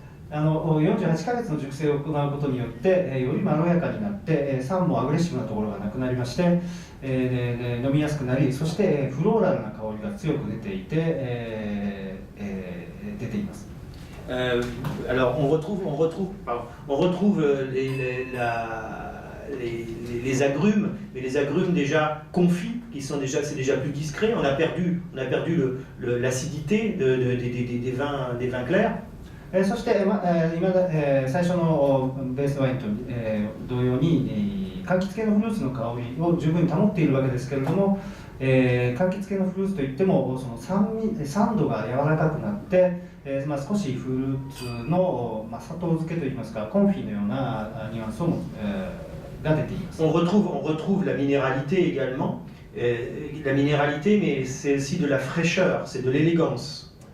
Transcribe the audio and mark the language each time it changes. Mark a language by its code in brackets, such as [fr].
[ja] 48ヶ月の熟成を行うことによって、よりまろやかになって、酸もアグレッシブなところがなくなりまして、飲みやすくなり、そしてフローラルな香りが強く出ています。 [fr] Alors on retrouve les agrumes, mais les agrumes déjà confits, c'est déjà plus discret. On a perdu l'acidité des vins clairs. [ja] そして、最初のベースワインと同様に、柑橘系のフルーツの香りを十分に保っているわけですけれども、柑橘系のフルーツといってもその酸度が柔らかくなって、少しフルーツの、砂糖漬けといいますかコンフィのようなニュアンスをが出ています。 [fr] On retrouve la minéralité également, la minéralité, mais c'est aussi de la fraîcheur, c'est de l'élégance.